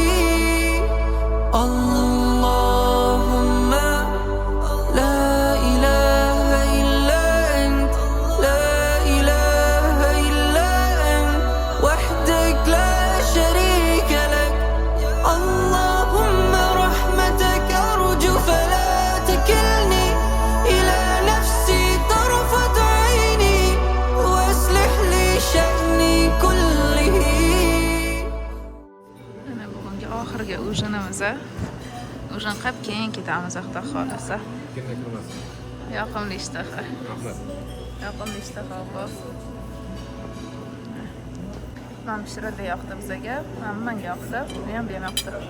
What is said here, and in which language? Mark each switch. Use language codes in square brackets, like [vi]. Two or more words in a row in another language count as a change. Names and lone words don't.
[ar] اللهم لا إله إلا أنت، لا إله إلا أنت وحدك لا شريك لك. اللهم رحمتك أرجو فلا تكلني إلى نفسي طرفة عيني وأصلح لي شأني كله. [uz] Mana bugungi oxirgi ujinimiz. Ujin qilib keyin ketamiz Xudo xolasa. Kimga kirmasin. Yoqimli ishtaha. Rahmat. Yoqimli ishtaha bu. Mana shirada yoqdi bizga, menga yoqdi, bu ham bemoqdi.